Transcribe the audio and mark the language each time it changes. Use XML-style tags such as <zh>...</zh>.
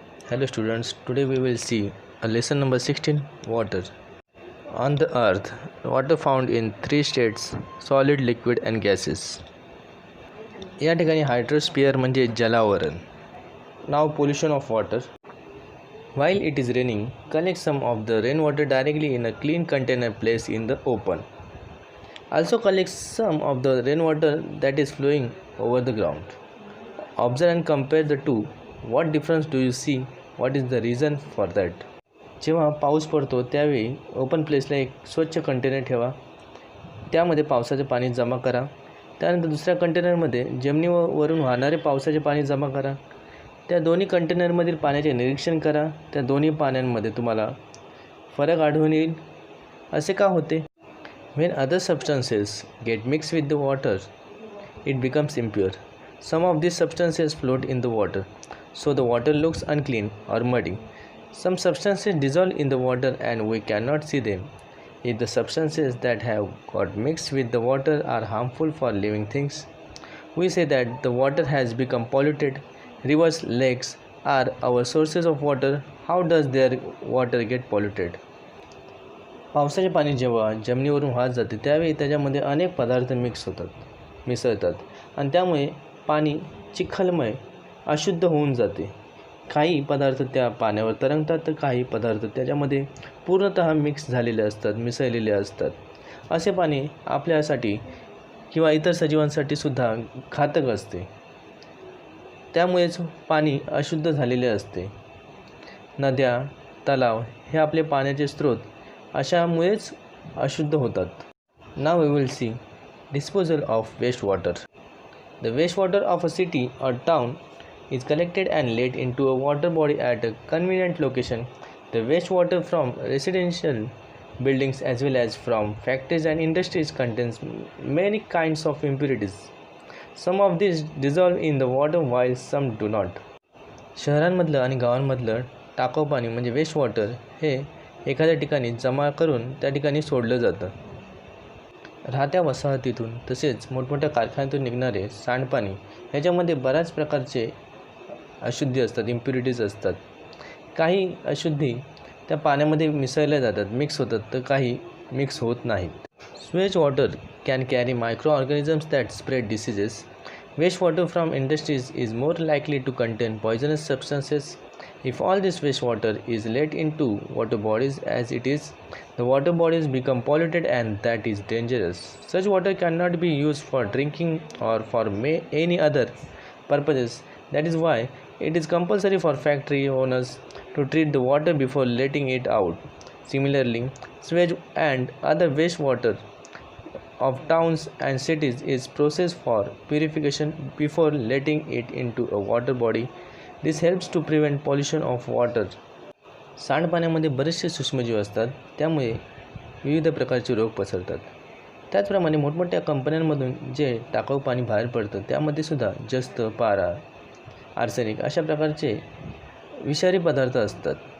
<en>Hello students, today we will see a lesson number 16, water. On the earth, water found in three states, solid, liquid and gases.</en> <mr>या ठिकाणी हायड्रोस्फिअर म्हणजे जलावरण.</mr> <en>Now pollution of water. While it is raining, collect some of the rainwater directly in a clean container placed in the open. Also collect some of the rainwater that is flowing over the ground. Observe and compare the two. What difference do you see? What is the reason for that?</en> <mr>जेव्हा पाऊस पडतो त्यावेळी open प्लेसला एक स्वच्छ container ठेवा. त्यामध्ये पावसाचे पाणी जमा करा. त्यानंतर दुसऱ्या कंटेनरमध्ये जमिनीवरून वाहणारे पावसाचे पाणी जमा करा. त्या दोन्ही कंटेनरमधील पाण्याचे निरीक्षण करा. त्या दोन्ही पाण्यांमध्ये तुम्हाला फरक आढळून येईल. असे का होते?</mr> <en>When other substances get mixed with the water, it becomes impure. Some of these substances float in the water, so the water looks unclean or muddy. Some substances dissolve in the water and we cannot see them. If the substances that have got mixed with the water are harmful for living things, we say that the water has become polluted. Rivers, lakes are our sources of water. How does their water get polluted?</en> <mr>पावसाचे पाणी जेव्हा जमिनीवरून वाहत जाते त्यावेळी त्याच्यामध्ये अनेक पदार्थ मिसळतात आणि त्यामुळे पाणी चिखलमय अशुद्ध होऊन जाते. काही पदार्थ त्या पाण्यावर तरंगतात तर काही पदार्थ त्याच्यामध्ये पूर्णतः मिक्स झालेले असतात, मिसळलेले असतात. असे पाणी आपल्यासाठी किंवा इतर सजीवांसाठी सुद्धा घातक असते. त्यामुळेच पाणी अशुद्ध झालेले असते. नद्या, तलाव हे आपले पाण्याचे स्रोत अशामुळेच अशुद्ध होतात.</mr> <en>Now we will see disposal of wastewater. The wastewater of a city or town is collected and laid into a water body at a convenient location. The wastewater from residential buildings as well as from factories and industries contains many kinds of impurities. Some of these dissolve in the water while some do not.</en> <mr>शहरांमधलं आणि गावांमधलं टाकाऊ पाणी म्हणजे waste water हे एखाद्या ठिकाणी जमा करून त्या ठिकाणी सोडलं जातं. राहत्या वसाहतीतून तसेच मोठमोठ्या कारखान्यातून निघणारे सांडपाणी ह्याच्यामध्ये बऱ्याच प्रकारचे अशुद्धी असतात, इम्प्युरिटीज असतात. काही अशुद्धी त्या पाण्यामध्ये मिसळल्या जातात, मिक्स होतात, तर काही मिक्स होत नाहीत.</mr> <en>Sewage water can carry microorganisms that spread diseases. Waste water from industries is more likely to contain poisonous substances. If all this wastewater is let into water bodies as it is, the water bodies become polluted and that is dangerous. Such water cannot be used for drinking or for any other purposes. That is why it is compulsory for factory owners to treat the water before letting it out. Similarly, sewage and other wastewater of towns and cities is processed for purification before letting it into a water body. This helps to prevent pollution of water.</en> <mr>सांडपाण्यामध्ये बरेचसे सूक्ष्मजीव असतात, त्यामुळे विविध प्रकारचे रोग पसरतात. त्याचप्रमाणे मोठमोठ्या कंपन्यांमधून जे टाकाऊ पाणी बाहेर पडतं त्यामध्ये सुद्धा जस्त, पारा, आर्सेनिक अशा प्रकारचे विषारी पदार्थ असतात.</mr>